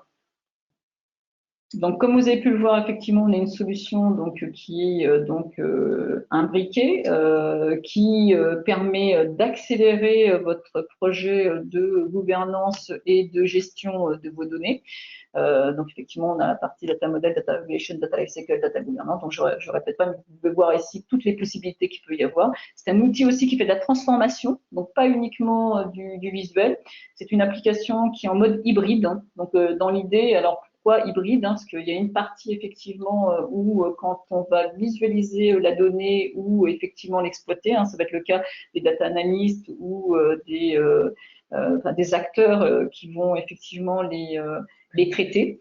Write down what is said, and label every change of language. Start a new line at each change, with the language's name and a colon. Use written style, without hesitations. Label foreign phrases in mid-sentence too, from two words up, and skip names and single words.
French: Donc, comme vous avez pu le voir, effectivement, on a une solution qui est imbriquée, qui permet d'accélérer votre projet de gouvernance et de gestion de vos données. Donc, effectivement, on a la partie
English: data model, data evaluation, data lifecycle, data governance.
French: Donc, je ne répète pas, mais vous pouvez voir ici toutes les possibilités qu'il peut y avoir. C'est un outil aussi qui fait de la transformation, donc pas uniquement du visuel. C'est une application qui est en mode hybride. Hein. Donc, dans l'idée, alors pourquoi hybride, hein, parce qu'il y a une partie effectivement où quand on va visualiser la donnée ou effectivement l'exploiter, hein, ça va être le cas des data analystes ou des acteurs qui vont effectivement les traiter.